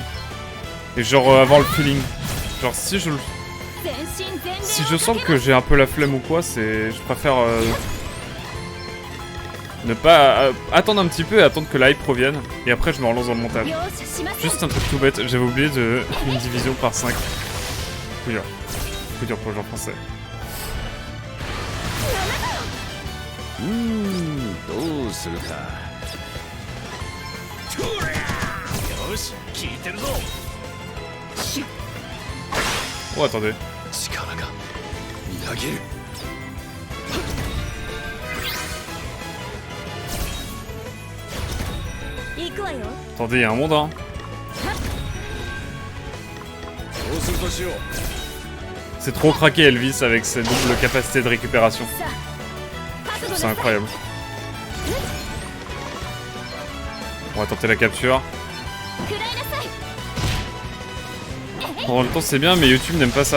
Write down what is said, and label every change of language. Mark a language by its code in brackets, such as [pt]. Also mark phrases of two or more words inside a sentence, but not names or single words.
[fr] Et genre avoir le feeling. Genre si je sens que j'ai un peu la flemme ou quoi, je préfère ne pas attendre un petit peu et attendre que la hype provienne. Et après je me relance dans le montage. Juste un truc tout bête, j'avais oublié de une division par 5. Coup dur pour le genre français. [ja] どうするか。よし聞いてるぞ。 [fr] Oh attendez. [ja] 力がみなぎる。 [fr] Attendez, il y a un monde hein. [ja] そうするとしよう。 [fr] C'est trop craqué Elvis avec cette double capacité de récupération. C'est incroyable. On va tenter la capture. En même temps c'est bien mais YouTube n'aime pas ça.